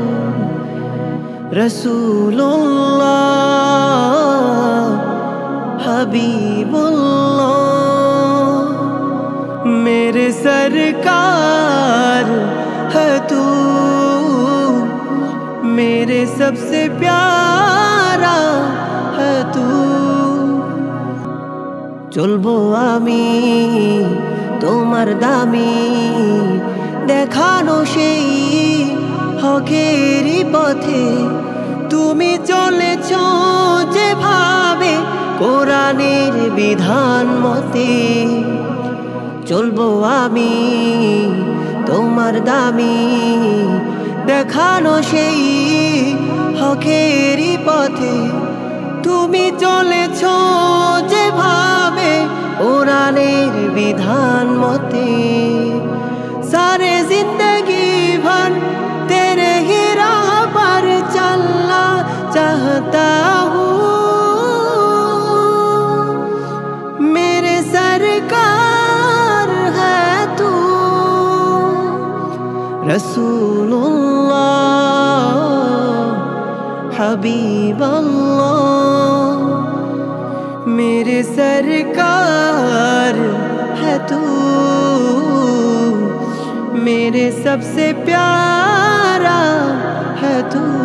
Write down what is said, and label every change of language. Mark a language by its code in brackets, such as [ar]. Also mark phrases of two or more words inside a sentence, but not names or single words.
[hi] रसूलुल्लाह हबीबुल्लाह मेरे सरकार है तू मेरे सबसे प्यारा है तू [bn] চলবো আমি তোমার দামি দেখানো সেই হকেরই পথে তুমি চলেছো যেভাবে কোরানের বিধান মতে চলবো আমি তোমার দামি দেখানো সেই হকেরই পথে তুমি চলেছো যেভাবে কোরানের বিধান মতে [hi] सारे जिंदगी भर तेरे ही राह पर चलना चाहता हूँ मेरे सरकार है तू रसूलुल्लाह हबीब अल्लाह मेरे सरकार है तू मेरे सबसे प्यारा है तू